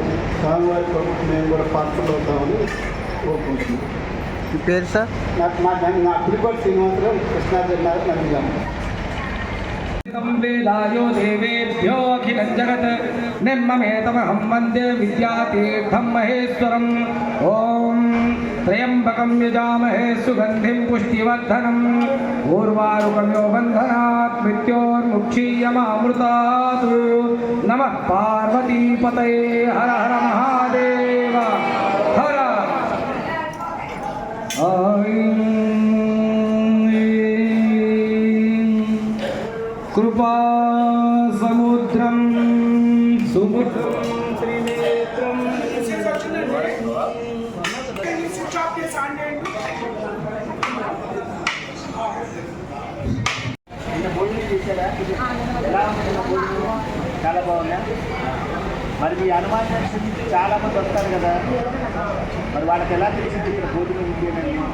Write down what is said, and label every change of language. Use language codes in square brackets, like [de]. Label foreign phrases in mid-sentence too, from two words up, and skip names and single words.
[te] స్వామివారి కొరకు మేము కూడా పాత్రలు అవుతామని కోరుకుంటున్నాం. మీ పేరు సార్? నా పులిపాటి శ్రీనివాసరావు, కృష్ణా జిల్లా నందిగామ. [sa] వేదాయో దేవేభ్యో అఖిలం జగత్ నిర్మమేతమహం వందే విద్యాతీర్థం మహేశ్వరం. ఓం त्र्यंबकं यजामहे सुगंधिं पुष्टिवर्धनम् उर्वारुकमिव बन्धनात् मृत्योर्मुक्षीयमामृतात्। नमः पार्वतीपतये हर हर महादेव हर। कृपा समुद्रं सुमुद्रं त्रिनेत्रं [te] భోజనం చేశారా? ఎలా ఉంది భోజనం? చాలా బాగుందా? మరి మీ అనుమానం చాలా మంది వస్తారు కదా, మరి వాళ్ళకి ఎలా తెలిసింది ఇక్కడ భోజనం ఉంది అని?